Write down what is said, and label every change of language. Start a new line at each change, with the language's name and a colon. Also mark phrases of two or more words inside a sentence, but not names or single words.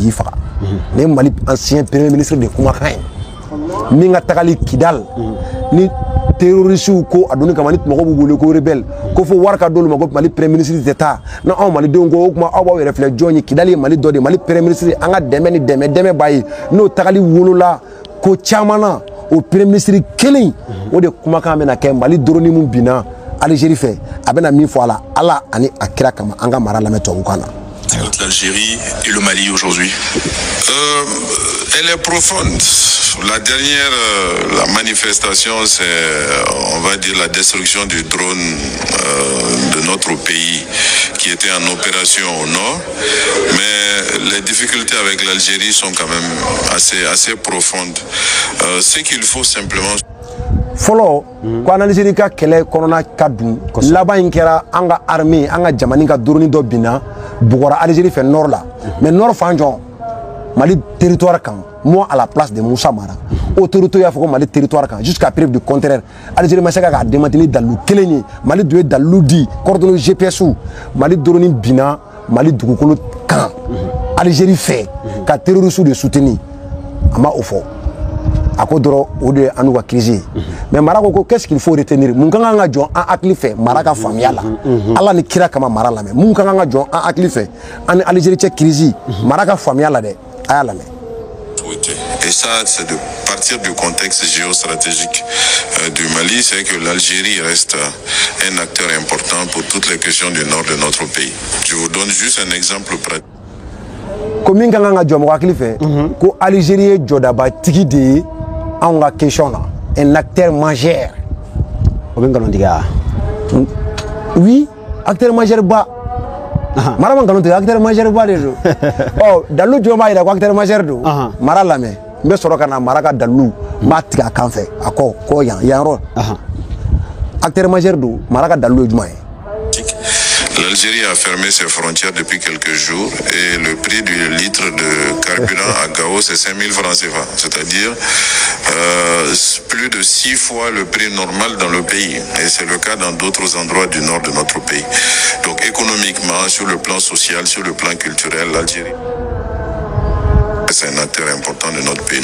Bambara: k'i faga ne ye Mali
French: ancien premier ministre
Bambara: de kumakan ye min ka tagali Kidal ni terroristes ko a donni kama ni mɔgɔw b'u wele ko rebelle ko fo wari ka d'olu ma ko Mali
French: premier ministre
Bambara: tɛ taa na anw malidenw ko o kuma aw b'aw yɛrɛ filɛ jɔn ye Kidali ye Mali dɔ de Mali
French: premier ministre
Bambara: an ka dɛmɛ ni dɛmɛ b'a ye n'o tagali wolola ko caman na o
French: premier ministre
Bambara: kelen o de kumakan bɛna kɛ Mali dɔrɔni mun binna Algérie fɛ a bɛna min fɔ a la Ala ani a kira kama an ka mara lamɛn tubabukan na.
French: L'Algérie et le Mali aujourd'hui. Elle est profonde. La dernière la manifestation, c'est, on va dire, la destruction du drone de notre pays qui était en opération au nord. Mais les difficultés avec l'Algérie sont quand même assez profondes. Ce qu'il faut simplement...
Bambara: Folo ko Algérie ka kɛlɛ kɔnɔna ka dun laban in kɛra an ka armée an ka jamana ka drone dɔ binna bugɔra Algérie fɛ nord la mais nord fan jɔn Mali territoire kan
French: moi à la place de Moussa Mara
Bambara: autorité y'a fɔ ko Mali territoire kan
French: jusqu'à preuve du contraire
Bambara: Algérie ma se ka démanteler ni dalu kelen ye Mali dun ye dalu di
French: coordonnées GPS
Bambara: Mali drone binna Mali dugukolo kan Algérie fɛ ka terroristes de soutenir a ma o fɔ a ko dɔrɔn o de anu ka crise ye mais mara ko
French: qu'est-ce qu'il faut retenir
Bambara: mun kan ka jɔn an hakili fɛ mara ka faamuya la ala ni kira kama mara lamɛn mun kan ka jɔn an hakili fɛ ani Algérie cɛ crise mara ka faamuya la dɛ a y'a lamɛn.
French: Et ça, c'est de partir du contexte géostratégique du Mali, c'est que l'Algérie reste un acteur important pour toutes les questions du nord de notre pays. Je vous donne juste un exemple pratique.
Bambara: Comme min kan ka jɔn mɔgɔ hakili fɛ ko Algérie ye jɔdabatigi de ye anw ka question na
French: un acteur majeur.
Bambara: O bɛ nkalon tigɛ wa?
French: Oui, acteur majeur ba.
Bambara: Mara man nkalon tigɛ
French: acteur majeur
Bambara: ba de don. Ɔ dalu jɔn b'a yira ko
French: acteur majeur
Bambara: don. Mara lamɛn n bɛ sɔrɔ ka na mara ka dalu n b'a tigɛ a kan fɛ a ko yan yɔrɔ
French: acteur majeur
Bambara: don mara ka dalu ye jumɛn ye?
French: L'Algérie a fermé ses frontières depuis quelques jours et le prix du litre de carburant à Gao c'est 5 000 francs CFA, c'est-à-dire plus de 6 fois le prix normal dans le pays. Et c'est le cas dans d'autres endroits du nord de notre pays. Donc économiquement, sur le plan social, sur le plan culturel, l'Algérie c'est un acteur important de notre pays.